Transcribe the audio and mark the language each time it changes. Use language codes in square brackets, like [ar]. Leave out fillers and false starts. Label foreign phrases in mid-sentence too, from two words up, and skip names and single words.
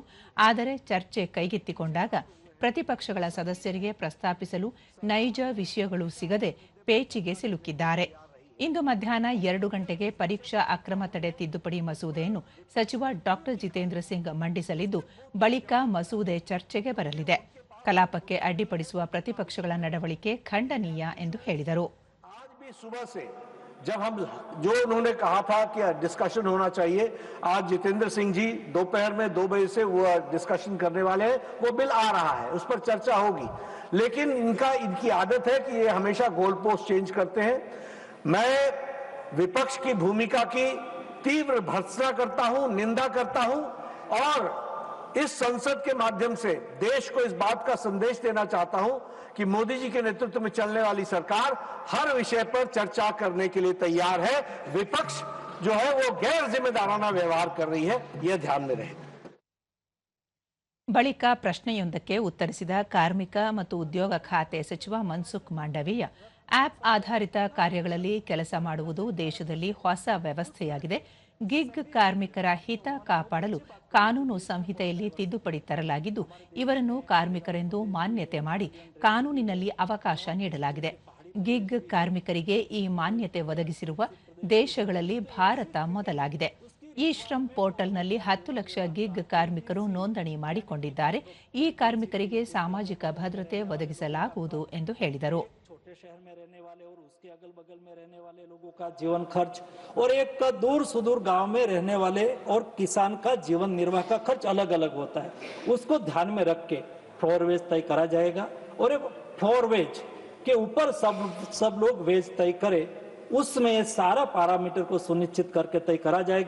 [kn] ಆದರೆ ಚರ್ಚೆ ಕೈಗೆತ್ತಿಕೊಂಡಾಗ ಪ್ರತಿಪಕ್ಷಗಳ ಸದಸ್ಯರಿಗೆ ಪ್ರಸ್ತಾಪಿಸಲು ನೈಜ ವಿಷಯಗಳು ಸಿಗದೆ ಪೇಚಿಗೆ ಸಿಲುಕಿದ್ದಾರೆ. ಇಂದು ಮಧ್ಯಾಹ್ನ 2 ಗಂಟೆಗೆ ಪರೀಕ್ಷಾ ಅಕ್ರಮ ತಡೆ ತಿದ್ದುಪಡಿ ಮಸೂದೆಯನ್ನು ಸಚಿವ ಡಾ ಜಿತೇಂದ್ರ ಸಿಂಗ್ ಮಂಡಿಸಲಿದ್ದು, ಬಳಿಕ ಮಸೂದೆ ಚರ್ಚೆಗೆ ಬರಲಿದೆ. ಕಲಾಪಕ್ಕೆ ಅಡ್ಡಿಪಡಿಸುವ ಪ್ರತಿಪಕ್ಷಗಳ ನಡವಳಿಕೆ ಖಂಡನೀಯ ಎಂದು ಹೇಳಿದರು. [hi] जब हम जो उन्होंने कहा था कि डिस्कशन होना चाहिए, आज जितेंद्र सिंह जी दोपहर में 2 बजे से वो डिस्कशन करने वाले हैं. वो बिल आ रहा है, उस पर चर्चा होगी. लेकिन इनकी आदत है कि ये हमेशा [en] goal post change [hi] करते हैं. मैं विपक्ष की भूमिका की तीव्र भर्त्सना करता हूं, निंदा करता हूं और इस संसद के माध्यम से देश को इस बात का संदेश देना चाहता हूं कि मोदी जी के नेतृत्व में चलने वाली सरकार हर विषय पर चर्चा करने के लिए तैयार है. विपक्ष जो है वो गैर जिम्मेदाराना व्यवहार कर रही है, यह ध्यान में रहे. [kn] ಬಳಿಕ ಪ್ರಶ್ನೆಯೊಂದಕ್ಕೆ ಉತ್ತರಿಸಿದ ಕಾರ್ಮಿಕ ಮತ್ತು ಉದ್ಯೋಗ ಖಾತೆ ಸಚಿವ ಮನ್ಸುಖ್ ಮಾಂಡವೀಯ, ಆಪ್ ಆಧಾರಿತ ಕಾರ್ಯಗಳಲ್ಲಿ ಕೆಲಸ ಮಾಡುವುದು ದೇಶದಲ್ಲಿ ಹೊಸ ವ್ಯವಸ್ಥೆಯಾಗಿದೆ. ಗಿಗ್ ಕಾರ್ಮಿಕರ ಹಿತ ಕಾಪಾಡಲು ಕಾನೂನು ಸಂಹಿತೆಯಲ್ಲಿ ತಿದ್ದುಪಡಿ ತರಲಾಗಿದ್ದು, ಇವರನ್ನು ಕಾರ್ಮಿಕರೆಂದು ಮಾನ್ಯತೆ ಮಾಡಿ ಕಾನೂನಿನಲ್ಲಿ ಅವಕಾಶ ನೀಡಲಾಗಿದೆ. ಗಿಗ್ ಕಾರ್ಮಿಕರಿಗೆ ಈ ಮಾನ್ಯತೆ ಒದಗಿಸಿರುವ ದೇಶಗಳಲ್ಲಿ ಭಾರತ ಮೊದಲಾಗಿದೆ. ಈ ಶ್ರಮ್ ಪೋರ್ಟಲ್ನಲ್ಲಿ 10 ಲಕ್ಷ ಗಿಗ್ ಕಾರ್ಮಿಕರು ನೋಂದಣಿ ಮಾಡಿಕೊಂಡಿದ್ದಾರೆ. ಈ ಕಾರ್ಮಿಕರಿಗೆ ಸಾಮಾಜಿಕ ಭದ್ರತೆ ಒದಗಿಸಲಾಗುವುದು ಎಂದು ಹೇಳಿದರು. [hi] शहर में रहने वाले और उसके अगल बगल में रहने वाले लोगों का जीवन खर्च और एक का दूर सुदूर गांव में रहने वाले और किसान का जीवन निर्वाह का खर्च अलग अलग होता है. उसको ध्यान में रख के [en] floor wage [hi] तय करा जाएगा और [en] floor wage [hi] के ऊपर सब लोग वेज तय करे, उसमें सारा पैरामीटर को सुनिश्चित करके तय करा जाएगा.